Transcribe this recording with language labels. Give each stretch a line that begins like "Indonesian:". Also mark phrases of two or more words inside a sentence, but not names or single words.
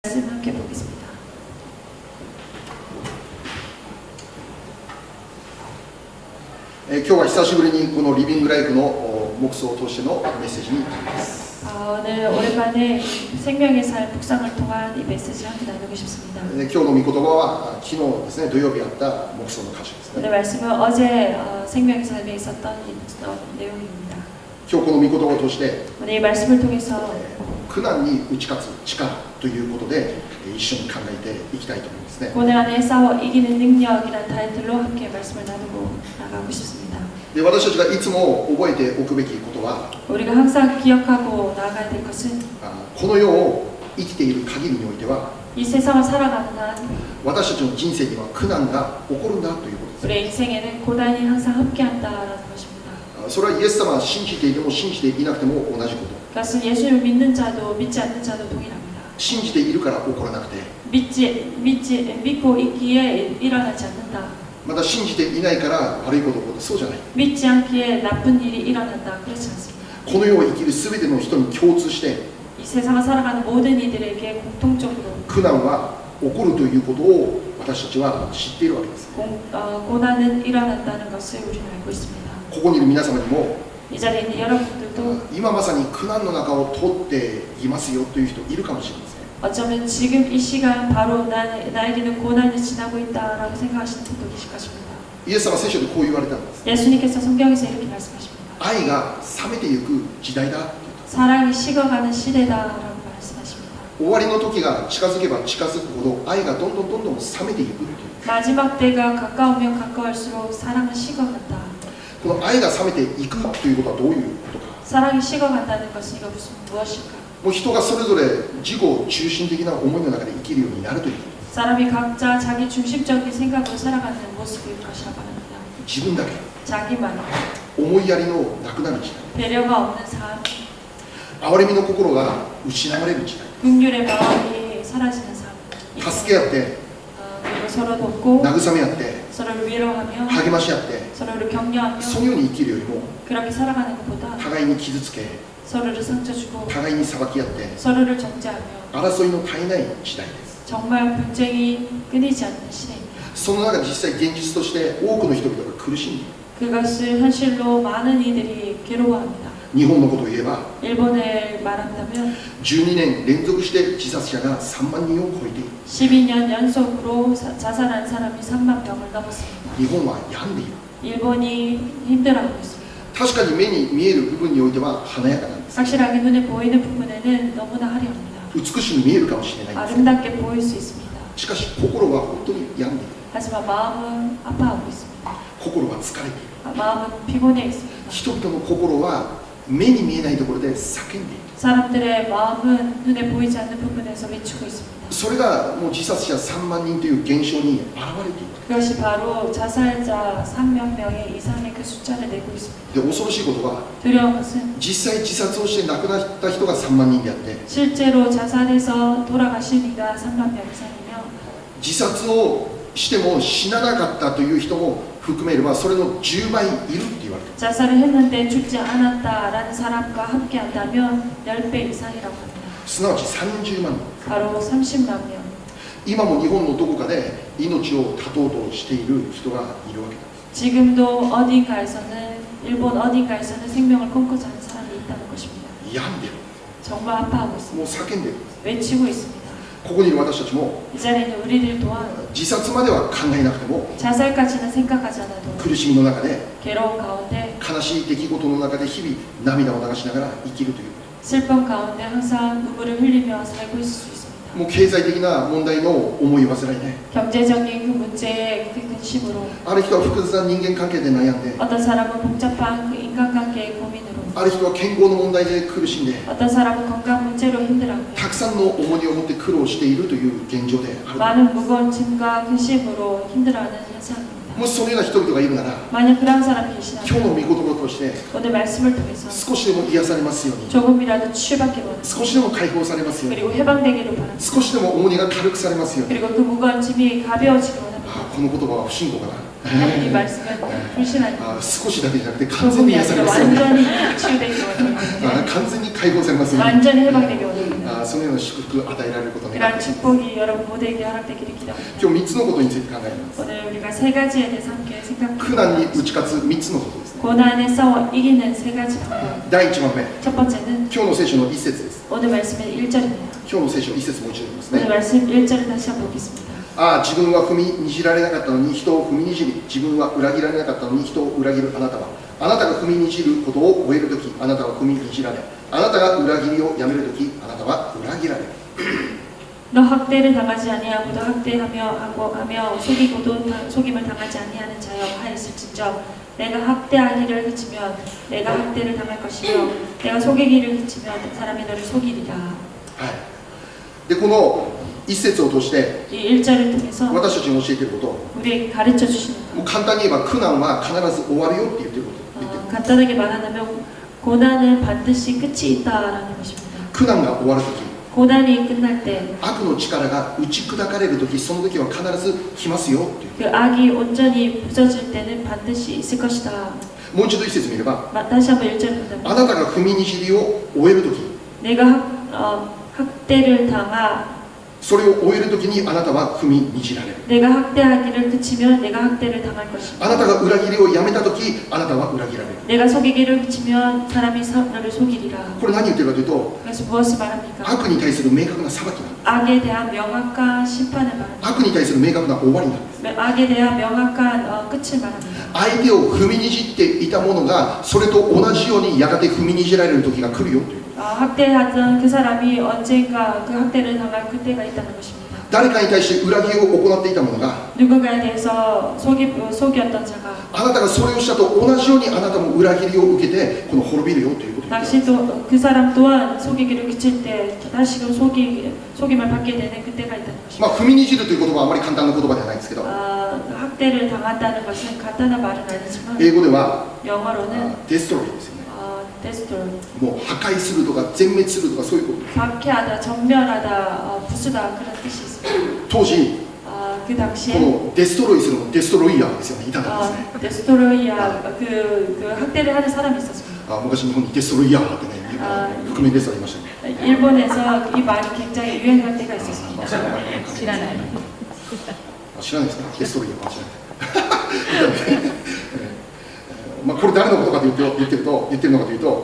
Korean: 말씀 함께 보겠습니다.
Japanese: 今日は久しぶりにこのリビングライフの黙想を通してのメッセージになります。
Korean: 오늘 오랜만에 생명의 살 묵상을 통한 이 메시지를 함께 나누고 싶습니다.
Japanese: 今日の御言葉は昨日ですね、土曜日あった黙想の箇所です
Korean: 오늘
Japanese: ね。
Korean: 말씀은 어제 생명의 삶에 있었던 이 내용입니다.
Japanese: 今日この御言葉を通して
Korean: 오늘 이 말씀을 통해서
Japanese: 苦難に打ち勝つ力ということで一緒に考えていきたいと思いますね。
Korean: 고난 안에 싸워 이기는 능력이라는 타이틀로 함께 말씀을 나누고 나가고 싶습니다.
Japanese: で、私たちがいつも覚えておくべきことは
Korean: 우리가 항상 기억하고 나아가야 될 것은
Japanese: この世を生きている限りにおいては
Korean: 이 세상을 살아가는 한
Japanese: 私たちの人生には苦難が起こるんだということです。
Korean: 우리의 인생에는 고난이 항상 함께한다라는 것입니다.
Japanese: それはイエス様を信じていても信じていなくても同じこと。
Korean: 그것은 예수를 믿는 자도 믿지 않는 자도 동일합니다.
Japanese: 信じているから起こらなくて
Korean: 믿고 있기에 일어나지 않는다.
Japanese: また信じていないから悪いことが起こる。そうじゃない。
Korean: 믿지 않기에 나쁜 일이 일어난다. 그렇지 않습니다.
Japanese: この世を生きるすべての人に共通して
Korean: 이 세상을 살아가는 모든 이들에게 공통적으로
Japanese: 苦難は起こるということを私たちは知っているわけです。
Korean: 고난은 일어난다는 것을 우리는 알고 있습니다.
Japanese: ここにいる皆様にも
Korean: 이 자리에 있는 여러분들도
Japanese: 今まさに苦難の中を通っていますよという人いるかもしれません。
Korean: 어쩌면 지금 이 시간 바로 나에게는 고난을 지나고 있다라고 생각하시는 분도 계실 것입니다.
Japanese: イエス様は聖書でこう言われたんです。
Korean: 예수님께서 성경에서 이렇게 말씀하십니다.
Japanese: 愛が冷めていく時代だ。
Korean: 사랑이 식어가는 시대다라고 말씀하십니다.
Japanese: 終わりの時が近づけば近づくほど愛がどんどん冷めていくという。
Korean: 마지막 때가 가까우면 가까울수록 사랑은 식어간다.
Japanese: この愛が冷めていくということはどういうことか。
Korean: 사랑이 식어간다는 것은 이거 무엇일까?
Japanese: もう人がそれぞれ自己中心的な思いの中で生きるようになるということです。
Korean: 사람이 각자 자기 중심적인 생각으로 살아가는 모습일 것이라고 합니다.
Japanese: 自分だけ
Korean: 자기만
Japanese: 思いやりのなくなる時
Korean: 배려가 없는 삶,
Japanese: 代憐れみの心が失われる時代
Korean: 긍휼의 마음이 사라지는 삶.
Japanese: 助け合って
Korean: 그리고 서로 돕고
Japanese: 慰め合って
Korean: 서로를 위로하며
Japanese: 励まし合って
Korean: 서로를 격려하며
Japanese: そのように生きるよりも
Korean: 그렇게 살아가는 것보다
Japanese: 互いに傷つけ
Korean: 서로를 상처 주고
Japanese: 互いに裁き合って
Korean: 서로를 정죄하며
Japanese: 争いの絶えない時代です。
Korean: 정말 분쟁이 끊이지 않는 시대입니다.
Japanese: その中で実際現実として多くの人々が苦しんでいる。
Korean: 그것을 현실로 많은 이들이 괴로워합니다.
Japanese: 日本のことを言えば
Korean: 일본을 말한다면
Japanese: 12 年連続して自殺者が3万人を超えている。
Korean: 12년 연속으로 자살한 사람이 3만 명을 넘었습니다.
Japanese: 日本は病んでいる。
Korean: 일본이 힘들어하고 있습니다.
Japanese: 確かに目に見える部分においては華やかなんです。
Korean: 확실하게 눈에 보이는 부분에는 너무나 화려합니다.
Japanese: 美しく見えるかもしれないんです。
Korean: 아름답게 보일 수 있습니다.
Japanese: しかし心は本当に病んでいる。
Korean: 하지만 마음은 아파하고 있습니다.
Japanese: 心は疲れている。
Korean: 마음은 피곤해 있습니다.
Japanese: 人々の心は目に見えないところで叫んでいる。
Korean: 사람들의 마음은 눈에 보이지 않는 부분에서 외치고 있습니다.
Japanese: それがもう自殺者3万人という現象に現れている。
Korean: 그것이 바로 자살자 3만 명의 이상의 그 숫자를 내고 있습니다.
Japanese: で、恐ろしいことは
Korean: 두려운 것은
Japanese: 実際自殺をして亡くなった人が3万人であって
Korean: 실제로 자살해서 돌아가신 이가 3만 명 이상이며
Japanese: 自殺をしても死ななかったという人も含めればそれの10倍いるって言われている。
Korean: 자살을 했는데 죽지 않았다라는 사람과 함께 한다면 10배 이상이라고 합니다.
Japanese: すなわち30万人。
Korean: 바로 30만 명.
Japanese: 今も日本のどこかで命を絶とうとしている人がいるわけです。
Korean: 지금도 어딘가에서는 일본 어딘가에서는 생명을 끊고자 하는 사람이 있다는 것입니다.
Japanese: 病んでる。
Korean: 정말 아파하고 있습니다.
Japanese: もう叫んでる。
Korean: 외치고 있습니다.
Japanese: ここにいる私たちも
Korean: 이 자리에 있는 우리들 또한
Japanese: 自殺までは考えなくても
Korean: 자살까지는 생각하지 않아도
Japanese: 苦しみの中で
Korean: 괴로운 가운데
Japanese: 悲しい出来事の中で日々涙を流しながら生きるというこ
Korean: 슬픔 가운데 항상 눈물을 흘리며 살고 있을 수 있습니다.
Japanese: と。もう経済的な問題の思い煩いで
Korean: 경제적인 그 문제의 그 근심으로
Japanese: ある人は複雑な人間関係で悩んで
Korean: 어떤 사람은 복잡한 그 인간관계의 고민으로
Japanese: ある人は健康の問題で苦しんで
Korean: 어떤 사람은 건강 문제로 힘들어하며
Japanese: たくさんの重荷を持って苦労しているという現状である。
Korean: 많은 무거운 짐과 근심으로 힘들어하는 현상입니다.
Japanese: もしそのような人々がいるなら
Korean: 만약 그런 사람이 계시다면
Japanese: 今日の御言葉を通して
Korean: 오늘 말씀을 통해서
Japanese: 少しでも癒されますように
Korean: 조금이라도 치유받기 원합니다.
Japanese: 少しでも解放されますように
Korean: 그리고 해방되기를 바랍니다.
Japanese: 少しでも重荷が軽くされますように
Korean: 그리고 그 무거운 짐이 가벼워지기 원합니다.
Japanese: この言葉は不信仰かな
Korean: 이 말씀은 불신한
Japanese: 少しだけじゃなくて完全に
Korean: 복음이
Japanese: 癒され
Korean: 아니라
Japanese: ますよね
Korean: 완전히 치유되기 원합니다.
Japanese: 完全に解放されますよね
Korean: 완전히 해방되기 원합니다.
Japanese: そのような祝福を与えられることを願
Korean: 이러한
Japanese: っています
Korean: 축복이 여러분 모두에게 허락되기를 기도합니다.
Japanese: 今日3つのことについて考えます
Korean: 오늘 우리가 세 가지에 대해서 함께
Japanese: 苦難に
Korean: 생각해보겠습니다.
Japanese: 打ち勝つ3つのことですね
Korean: 고난에 싸워 이기는 세 가지 방법.
Japanese: 第1番目
Korean: 첫 번째는
Japanese: 今日の聖書の一節です
Korean: 오늘 말씀의 1절입니다.
Japanese: 今日の聖書一節もう一度言います
Korean: 오늘
Japanese: ね
Korean: 말씀 1절을 다시 한번 보겠습니다.
Japanese: ああ自分は踏みにじられなかったのに人を踏みにじり自分は裏切られなかったのに人を裏切るあなたはあなたが踏みにじることを終えるときあなたは踏みにじられあなたが裏切りをやめるときあなたは裏切られる
Korean: 너 학대를 당하지 아니하고도 학대하며 속임을 당하지 아니하는 자여 하였을진저 내가 학대하기를 그치면 내가 학대를 당할 것이며 내가 속이기를 그치면 사람이 너를 속이리라.
Japanese: はいでこの一節を通して
Korean: 이 1절을 통해서
Japanese: 私たちに教えていること
Korean: 우리에게 가르쳐 주시는
Japanese: もう
Korean: 것.
Japanese: 簡単に言えば苦難は必ず終わるよって言ってること言ってる
Korean: 간단하게 말하자면 고난은 반드시 끝이 있다라는 것입니다.
Japanese: 苦難が終わるとき
Korean: 고난이 끝날 때 그
Japanese: 悪の力が打ち砕かれるときその時は必ず来ますよっていう
Korean: 악이 온전히 부서질 때는 반드시 있을 것이다.
Japanese: もう一度一節見れば
Korean: 다시 한번 1절을
Japanese: あ
Korean: 본다면
Japanese: なたが踏みにじりを終えるとき
Korean: 내가 학대를 당하
Japanese: それを終えるときにあなたは踏みにじられる
Korean: 내가 학대하기를 그치면 내가 학대를 당할
Japanese: あ
Korean: 것이다.
Japanese: なたが裏切りをやめたときあなたは裏切られる
Korean: 내가 속이기를 그치면 사람이 너를 속이리라.
Japanese: これ何言ってるかというと
Korean: 그래서 무엇을 말합니까?
Japanese: 悪に対する明確な裁きなんです
Korean: 악에 대한 명확한 심판을 말합니다.
Japanese: 悪に対する明確な終わりなんです
Korean: 악에 대한 명확한 끝을 말합니다.
Japanese: 相手を踏みにじっていたものがそれと同じようにやがて踏みにじられる時が来るよという
Korean: 학대하던 그 사람이 언젠가 그 학대를 당할 그때가 있다는 것입니다.
Japanese: 誰かに対して裏切りを行っていたものが
Korean: 누군가에 대해서 속였던 자가
Japanese: あなたがそれをしたと同じようにあなたも裏切りを受けてこの滅びるよということです
Korean: 당시 또 그 사람 또한 속이기를 그칠 때 다시금 속임을 받게 되는 그때가 있다는
Japanese: ま
Korean: 것입니다.
Japanese: あ踏みにじるという言葉はあまり簡単な言葉ではないんですけど
Korean: 학대를 당한다는 것은 간단한 말은 아니지만
Japanese: 英語では
Korean: 영어로는
Japanese: デストロイですよね
Korean: 데스트로이
Japanese: もう破壊するとか全滅するとかそういうことです
Korean: 박해하다, 전멸하다, 부수다 그런 뜻이 있습니다.
Japanese: 当時
Korean: 그
Japanese: こ
Korean: 당시에
Japanese: のデストロイするのデストロイヤーですよねいたんですね
Korean: 데스트로이야 그 학대를 하는 사람이 있었습니다.
Japanese: 昔日本にデストロイヤーってね覆面レスラーいましたね
Korean: 일본에서 이 말이 굉장히 유행할 때가 있었습니다.
Japanese: 知らないですかデストロイヤーかもしれないまあこれ誰のことかというと言ってるのかというと